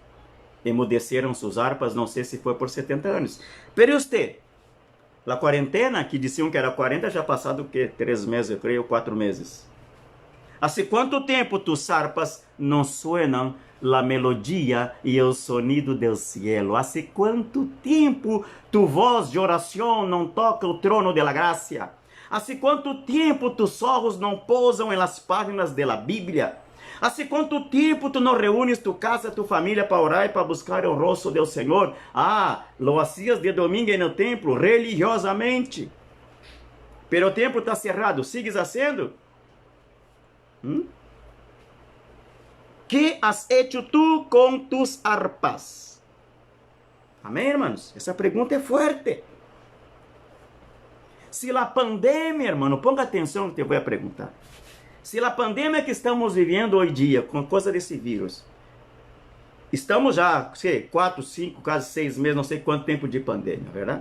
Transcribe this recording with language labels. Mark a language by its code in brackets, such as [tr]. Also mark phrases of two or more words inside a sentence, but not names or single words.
[pt] Emudeceram suas harpas, não sei se foi por 70 anos. Pero você, a quarentena, que diziam que era 40, já passado o quê? 3 meses, eu creio, 4 meses. Há quanto tempo [es] tus harpas [pt] não [es] suenam la melodia [pt] e o [es] sonido del cielo? [pt] Há quanto tempo tu voz de oração não toca o trono [es] de la gracia? [pt] Há quanto tempo tus olhos não pousam em [es] las páginas de la Bíblia? [pt] Há quanto tempo tu não reúnes tu casa, tu família para orar e para buscar o rosto do Senhor? [es] Lo hacías de domingo [pt] no templo, [es] religiosamente. Pero o templo está cerrado, sigues fazendo? ¿Qué has hecho tú con tus harpas? [pt] Amém, irmãos? Essa pergunta é forte. Se a pandemia, irmão, ponga atenção no que eu vou perguntar. Se a pandemia que estamos vivendo hoje dia, com coisa desse vírus, estamos já, 4, 5, quase 6 meses, não sei quanto tempo de pandemia, verdade?